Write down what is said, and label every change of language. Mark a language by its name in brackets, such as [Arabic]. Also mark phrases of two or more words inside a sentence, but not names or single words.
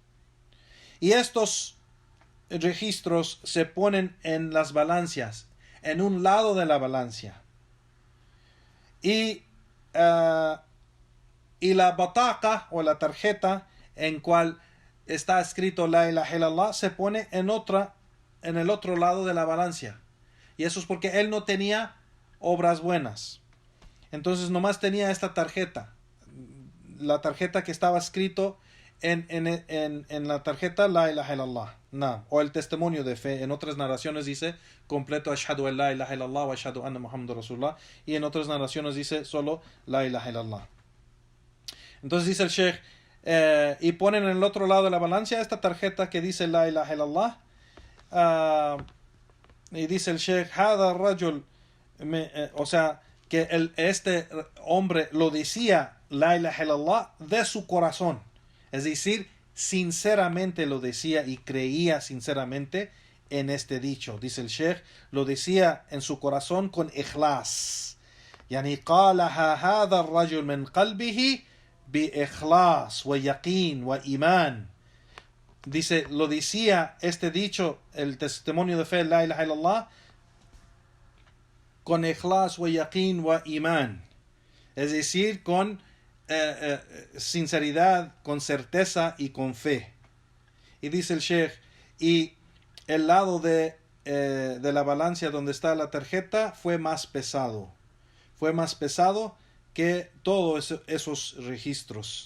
[Spanish] Y estos registros se ponen en las balanzas, en un lado de la balanza. Y la bataqa, o la tarjeta en cual está escrito [Arabic] لا إله إلا الله, [Spanish] se pone en el otro lado de la balanza. Y eso es porque él no tenía obras buenas. Entonces nomás tenía esta tarjeta. La tarjeta que estaba escrito en la tarjeta [Arabic] لا إله إلا الله. [Spanish] No. O el testimonio de fe. En otras narraciones dice completo [Arabic] أشهد أن لا إله إلا الله وأشهد أن محمدا رسول الله. [Spanish] Y en otras narraciones dice solo [Arabic] لا إله إلا الله. [Spanish] Entonces dice el Sheikh, y ponen en el otro lado de la balanza esta tarjeta que dice [Arabic] لا إله إلا الله. [Spanish] Y dice el Sheikh: [Arabic] هذا رجل, [Spanish] o sea, que este hombre lo decía [Arabic] لا إله إلا الله [Spanish] de su corazón, es decir, sinceramente lo decía y creía sinceramente en este dicho. Dice el Sheikh, lo decía en su corazón con ikhlas. [Arabic] يعني قالها هذا رجل من قلبه بإخلاص ويقين وإيمان. [Spanish] Dice, lo decía este dicho, el testimonio de fe, [Arabic] لا إله إلا الله, [Spanish] con [Arabic] إخلاص ويقين وإيمان. [Spanish] Es decir, con sinceridad, con certeza y con fe. Y dice el Sheikh, y el lado de la balanza donde está la tarjeta fue más pesado. Fue más pesado que todos esos registros.